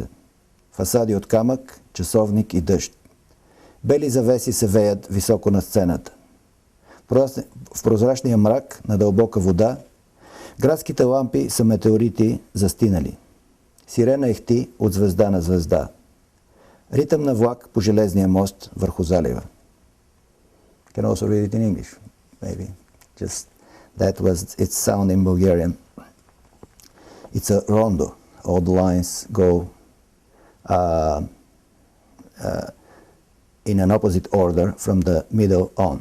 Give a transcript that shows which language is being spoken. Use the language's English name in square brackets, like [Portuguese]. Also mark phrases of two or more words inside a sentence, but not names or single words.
[Bulgarian] Фасади от камък, часовник и дъжд. Бели завеси се веят високо на сцената. В прозрачния мрак на дълбока вода градските лампи са метеорити застинали. Сирена ехти от звезда на звезда. Ритъм на влак по железния мост върху залива. [English] Can also read it in English, maybe. Just that was its sound in Bulgarian. It's a rondo. All the lines go in an opposite order from the middle on.